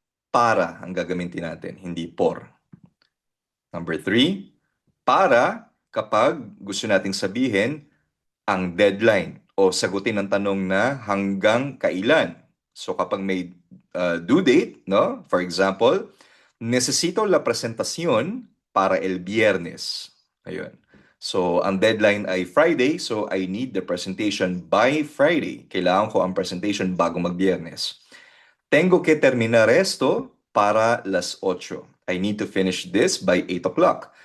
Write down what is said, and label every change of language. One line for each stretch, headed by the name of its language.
Filipino: Para ang gagamitin natin, hindi por. Number 3, para kapag gusto nating sabihin ang deadline o sagutin ang tanong na hanggang kailan. So kapag may due date, no?
English: For example,
Spanish: necesito la presentación para el viernes.
Filipino: Ayun.
English: So,
Filipino: ang deadline ay
English: Friday, so I need the presentation by Friday.
Filipino: Kailangan ko ang presentation bago mag-Biyernes.
Spanish: Tengo que terminar esto para las 8.
English: I need to finish this by 8 o'clock.